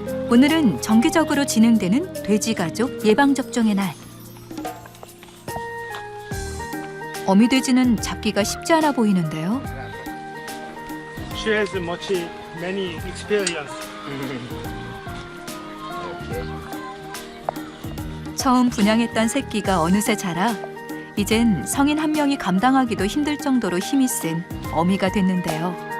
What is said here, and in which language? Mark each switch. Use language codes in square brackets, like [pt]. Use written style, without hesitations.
[ko] 오늘은 정기적으로 진행되는 돼지가족 예방접종의 날. 어미돼지는 잡기가 쉽지 않아 보이는데요. [en] She has many experience. [ko] 처음 분양했던 새끼가 어느새 자라 이젠 성인 한 명이 감당하기도 힘들 정도로 힘이 센 어미가 됐는데요.